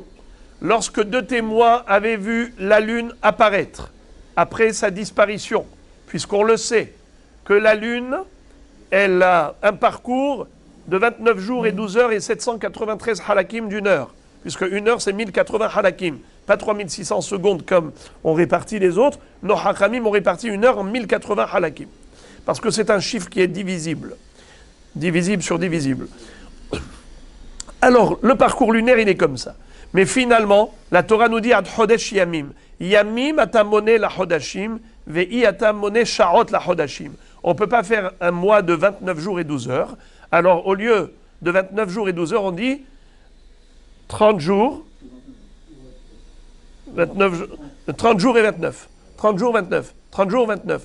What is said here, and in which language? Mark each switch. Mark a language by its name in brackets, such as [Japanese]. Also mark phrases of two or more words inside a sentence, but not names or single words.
[French] Lorsque deux témoins avaient vu la lune apparaître après sa disparition, puisqu'on le sait, que la lune, elle a un parcours de 29 jours et 12 heures et 793 halakim d'une heure, puisque une heure c'est 1080 halakim, pas 3600 secondes comme on répartit les autres. Nos hachamim ont réparti une heure en 1080 halakim, parce que c'est un chiffre qui est divisible, divisible sur divisible. Alors, le parcours lunaire, il est comme ça. Mais finalement, la Torah nous dit [Hebrew] עד חודש ימים. ימים אתה מונה לחדשים, ואי אתה מונה שעות לחדשים. [French] On ne peut pas faire un mois de 29 jours et 12 heures. Alors, au lieu de 29 jours et 12 heures, on dit 30 jours, 30 jours et 29. 30 jours, 29. 30 jours, 29.